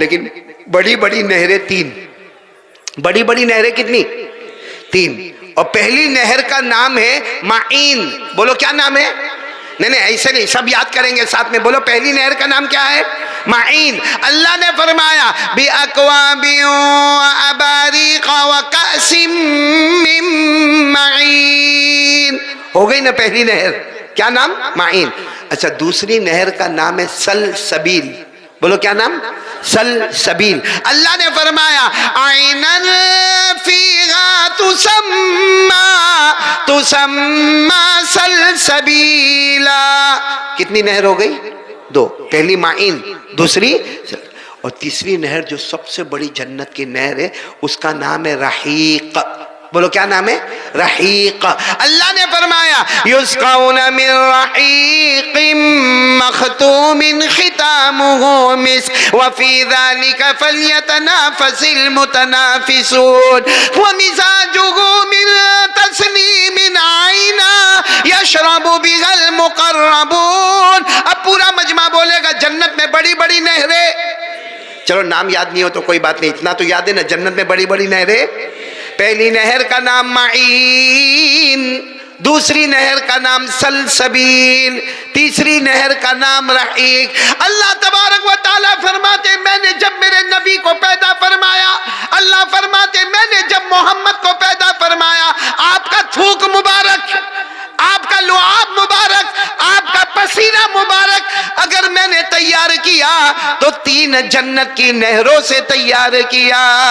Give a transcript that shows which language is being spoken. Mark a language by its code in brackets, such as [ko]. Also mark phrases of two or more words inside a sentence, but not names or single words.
[hi] लेकिन बड़ी बड़ी नहरें 3, बड़ी बड़ी नहरें कितनी? 3। और पहली नहर का नाम है माइन। बोलो क्या नाम है? नहीं ऐसे नहीं, सब याद करेंगे साथ में, बोलो पहली नहर का नाम क्या है? [ar] माइन। [hi] अल्लाह ने फरमाया [ar] بأكواب وأباريق وكأس من معين. [hi] हो गई ना पहली नहर, क्या नाम? माइन। अच्छा, दूसरी नहर का नाम है सलसबील। बोलो क्या नाम? सलसबील। अल्लाह ने फरमाया [ar] عينا فيها تسمى سلسبيلا. [hi] कितनी नहर हो गई? 2। पहली माइन, दूसरी, और तीसरी नहर जो सबसे बड़ी जन्नत की नहर है, उसका नाम है रहीक। बोलो क्या नाम है? रहीक। अल्लाह ने फरमाया [ar] يسقون من رحيق مختوم ختامه مسك وفي ذلك فليتنافس المتنافسون ومزاجه من تسنيم عينا يشرب بها المقربون. [hi] अब पूरा मजमा बोलेगा जन्नत में बड़ी बड़ी नहरें। चलो नाम याद नहीं हो तो कोई बात नहीं, इतना तो याद है ना, जन्नत में बड़ी बड़ी नहरें। पहली नहर का नाम माइन, दूसरी नहर का नाम सलसबील, तीसरी नहर का नाम रहीक। [ar] الله تبارك وتعالى [hi] फरमाते मैंने जब मेरे नबी को पैदा फरमाया, अल्लाह फरमाते मैंने जब मोहम्मद को पैदा फरमाया, आपका थूक मुबारक, आपका लुआब मुबारक, आपका पसीना मुबारक अगर मैंने तैयार किया तो 3 जन्नत की नहरों से तैयार किया।